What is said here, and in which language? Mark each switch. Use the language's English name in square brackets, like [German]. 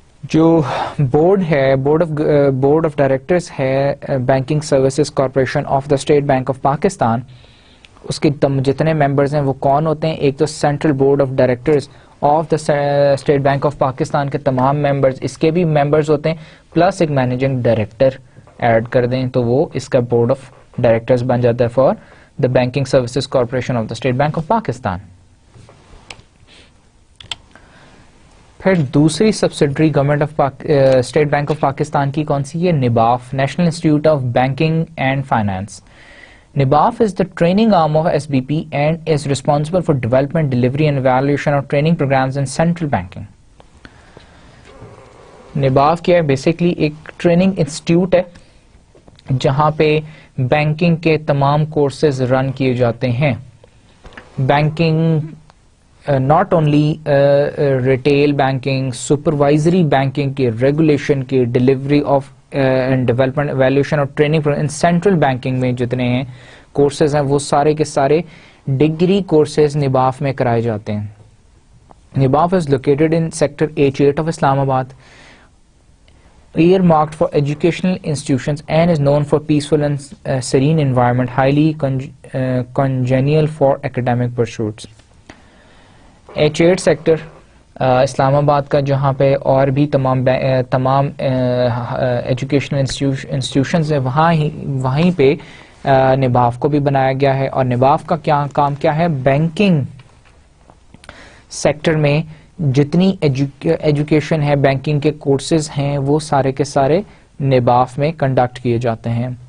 [Urdu] جو بورڈ ہے, board of directors ہے banking services corporation of the state bank of Pakistan, اس کے جتنے ممبرز ہیں وہ کون ہوتے ہیں؟ ایک تو central board of directors of the state bank of Pakistan کے تمام ممبرز, اس کے بھی ممبرز ہوتے ہیں, پلس ایک مینیجنگ ڈائریکٹر ایڈ کر دیں تو وہ اس کا بورڈ آف ڈائریکٹرز بن جاتا ہے for the banking services corporation of the state bank of Pakistan. پھر دوسری subsidiary government of state bank of Pakistan کی کون سی ہے؟ نباف, national institute of banking and finance. [English] NIBAF is the training arm of SBP and is responsible for development, delivery and evaluation of training programs in central banking. [Urdu] NIBAF کیا ہے؟ Basically ایک training institute ہے جہاں پہ banking کے تمام courses رن کیے جاتے ہیں. [English] banking not only retail banking, [Urdu] supervisory banking کی, ریگولیشن کی, delivery of and development, evaluation اور ٹریننگ ان سینٹرل بینکنگ میں جتنے ہیں کورسز ہیں وہ سارے کے سارے ڈگری کورسز نباف میں کرائے جاتے ہیں. [English] NIBAF is located in sector H8 of Islamabad, earmarked for educational institutions and is known for peaceful and serene environment, highly congenial for academic pursuits. H8 sector [Urdu] اسلام آباد کا جہاں پہ اور بھی تمام ایجوکیشنل انسٹیٹیوشنز ہیں وہیں پہ نباف کو بھی بنایا گیا ہے. اور نباف کا کام کیا ہے؟ بینکنگ سیکٹر میں جتنی ایجوکیشن ہے، بینکنگ کے کورسز ہیں، وہ سارے کے سارے نباف میں کنڈکٹ کیے جاتے ہیں.